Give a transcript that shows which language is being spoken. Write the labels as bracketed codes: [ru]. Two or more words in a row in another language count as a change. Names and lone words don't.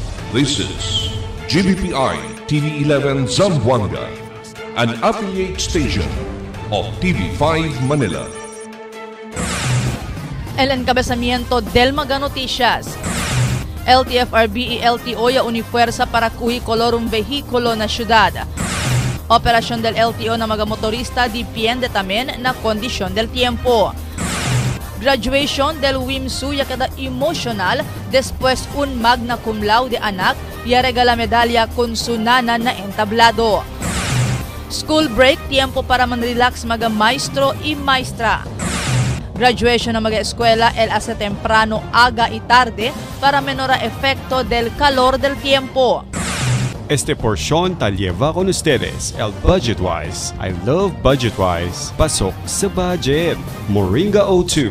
[en] This is GBPI TV11 Zamboanga, an affiliate station of TV5 Manila. [cbk] El encabezamiento del Maga Noticias. LTFRB y LTO ya unifuerza para colorum vehículo na syudad. Operasyon del LTO na mga motorista depende también na kondisyon del tiempo. Graduation del WIMSU ya queda emotional después un [la] magna cum laude [cbk] anak ya regala medalya con su nana na entablado. [en] School break, [cbk] tiempo para manrelax mga maestro y maestra. Graduation ng mga eskwela el hace temprano, aga y tarde para menor efecto del calor del tiempo. Este porción tal lleva con ustedes el Budgetwise. [en] I love Budgetwise. [tl] Pasok sa budget. [en] Moringa O2.